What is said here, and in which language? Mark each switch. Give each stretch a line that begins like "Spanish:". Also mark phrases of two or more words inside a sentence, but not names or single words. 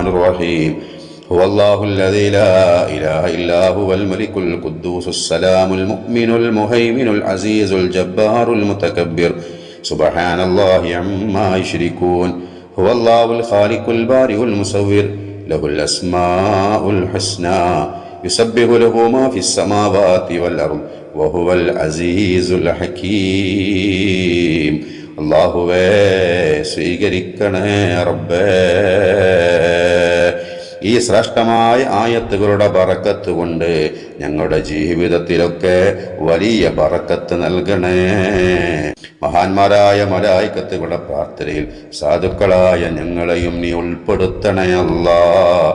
Arabic: الرحيم هو الله الذي لا إله إلا هو الملك القدوس السلام المؤمن المهيمن العزيز الجبار المتكبر سبحان الله عما يشركون هو الله الخالق البارئ المصور له الأسماء الحسنى يسبح له ما في السماوات والأرض وهو العزيز الحكيم
Malayalam: അല്ലാഹുവേ സ്വീകരിക്കണേ റബ്ബേ. ഈ ശ്രേഷ്ഠമായ ആയത്തുകളുടെ ബറക്കത്ത് കൊണ്ട് ഞങ്ങളുടെ ജീവിതത്തിലൊക്കെ വലിയ ബറക്കത്ത് നൽകണേ. മഹാന്മാരായ മലായികത്തുകളുടെ പ്രാർത്ഥനയിൽ സാധുക്കളായ ഞങ്ങളെയും നീ ഉൾപ്പെടുത്തണേ അല്ലാഹ്.